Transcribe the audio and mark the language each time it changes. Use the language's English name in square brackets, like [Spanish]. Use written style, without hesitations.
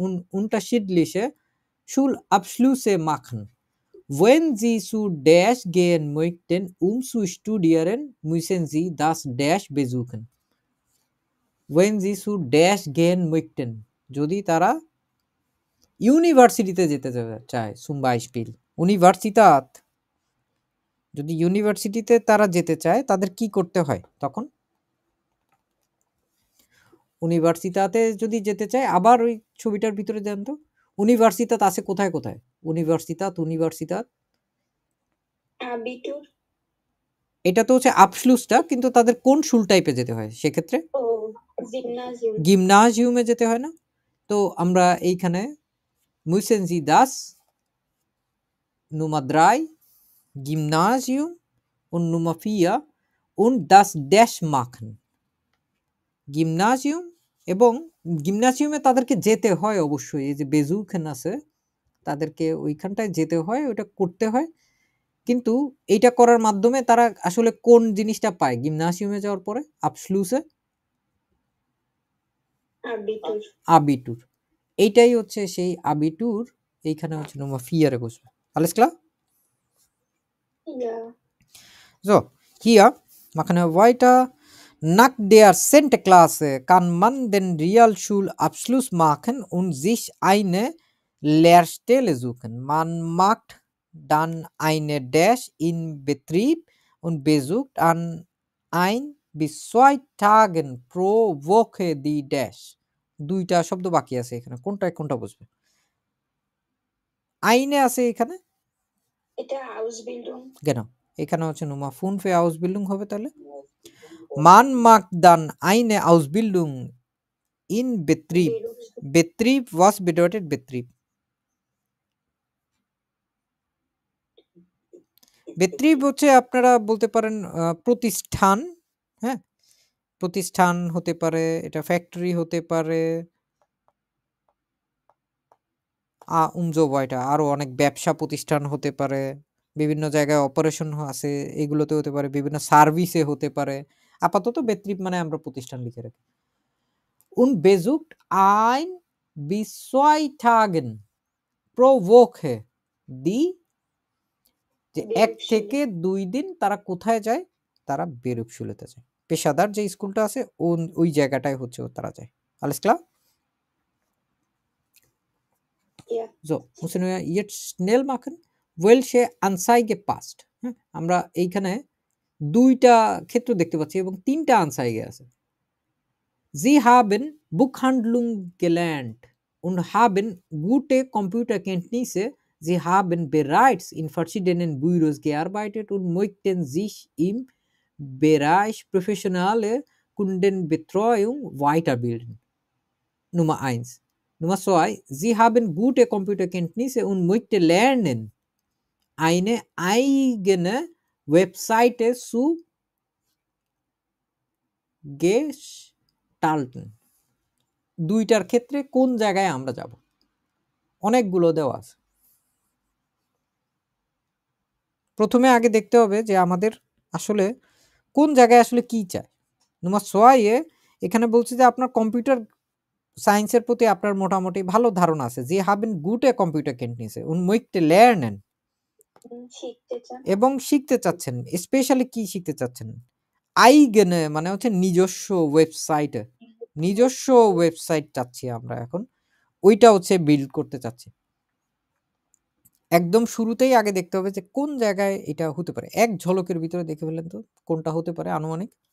[German] unterschiedliche Schulabschlüsse machen. Wenn sie zu Dash gehen möchten, zu studieren, müssen sie das Dash besuchen. Wenn sie zu Dash gehen möchten, [Bangla] যদি তারা ইউনিভার্সিটিতে যেতে চায়, [German] zum Beispiel Universität, [Bangla] যদি ইউনিভার্সিটিতে তারা যেতে চায় তাদের কি করতে হয় তখন? ইউনিভার্সিটিতে যদি যেতে চায়, আবার ওই ছবিটার ভিতরে দেন তো, ইউনিভার্সিটি আছে কোথায় কোথায়? ইউনিভার্সিটি [German] Abitur, [Bangla] এটা তো হচ্ছে আবশলুসটা, কিন্তু তাদের কোন শুল টাইপে যেতে হয় সেক্ষেত্রে? [German] oh, Gymnasium, [Bangla] গিমনাজিয়ামে যেতে হয় না? তো আমরা এইখানে [German] müssen Sie das Nummer 3 Gymnasium und Nummer 4 und das Dash machen. [Bangla] গিমনাজিয়াম এবং গিমনাজিয়ামে তাদেরকে যেতে হয় অবশ্যই, এই যে বেজুখান আছে তাদেরকে ওইখানটায় যেতে হয়, ওটা করতে হয়। কিন্তু এইটা করার মাধ্যমে তারা আসলে কোন জিনিসটা পায় গিমনাজিয়ামে যাওয়ার পরে? আবশলুসে [German] Abitur, [Bangla] আবিটুর। এইটাই হচ্ছে সেই আবিটুর, এইখানে হচ্ছে Nummer 4 বসবে। [German] Alles klar? ja, So, hier machen wir weiter. Nach der 10. Klasse kann man den Realschulabschluss machen und sich eine Lehrstelle suchen. Man macht dann eine Dash in Betrieb und besucht an 1 bis 2 Tagen pro Woche die Dash. [Bangla] দুইটা শব্দ বাকি আছে এখানে, কোনটা বুঝবে? আইনে আছে এখানে, এটা Ausbildung, [German] genau, [Bangla] এখানে হচ্ছে [German] Nummer 5 für Ausbildung [Bangla] হবে তাহলে। [German] Man macht dann eine Ausbildung in Betrieb. Betrieb, was bedeutet Betrieb? [Bangla] Betrieb হচ্ছে আপনারা বলতে পারেন প্রতিষ্ঠান, হ্যাঁ, প্রতিষ্ঠান হতে পারে, এটা ফ্যাক্টরি হতে পারে, উমজোবয়টা আরো অনেক ব্যবসা প্রতিষ্ঠান হতে পারে, বিভিন্ন জায়গায় অপারেশন আছে এগুলোতে হতে পারে, বিভিন্ন সার্ভিসে হতে পারে। আপাতত বেত্রিপ মানে আমরা প্রতিষ্ঠান লিখে রাখি। [German] Und besucht ein bis 2 Tagen pro Woche die, [Bangla] যে 1 থেকে 2 দিন তারা কোথায় যায়? তারা বেরুপশুলেতে যায়। পেশাদার যে স্কুলটা আছে ওই জায়গাটায় হচ্ছে তারা যায়। [German] Alles klar? ja, So, müssen wir jetzt schnell machen. Welche Anzeige passt? [Bangla] আমরা এইখানে 2টা ক্ষেত্র দেখতে পাচ্ছি এবং 3টা আনসাইগে আছে। [German] Sie haben Buchhandlung gelernt und haben gute Computerkenntnisse. Sie haben bereits in verschiedenen Büros gearbeitet und möchten sich im Bereich professionelle Kundenbetreuung weiterbilden. Nummer 1. Nummer 2. Sie haben gute Computerkenntnisse und möchten lernen, eine eigene Webseite zu gestalten. [Bangla] 2টার ক্ষেত্রে কোন জায়গায় আমরা যাব? অনেকগুলো দেওয়া আছে। প্রথমে আগে দেখতে হবে যে আমাদের আসলে কোন জায়গায় আসলে কি চায়। নম্বর 6 এ এখানে বলছে যে আপনার কম্পিউটার সায়েন্সের প্রতি আপনার মোটামুটি ভালো ধারণা আছে। [German] Sie haben gute Computerkenntnisse und möchten lernen [Bangla] শিখতে চান। এবং শিখতে চাচ্ছেন। স্পেশালি কি শিখতে চাচ্ছেন? eigene মানে হচ্ছে নিজস্ব ওয়েবসাইটে। নিজস্ব ওয়েবসাইট চাচ্ছি আমরা এখন। ওইটা হচ্ছে বিল্ড করতে চাচ্ছি। একদম শুরুতেই আগে দেখতে হবে যে কোন জায়গায় এটা হতে পারে। এক ঝলকের ভিতরে দেখে ফেললেন তো কোনটা হতে পারে আনুমানিক?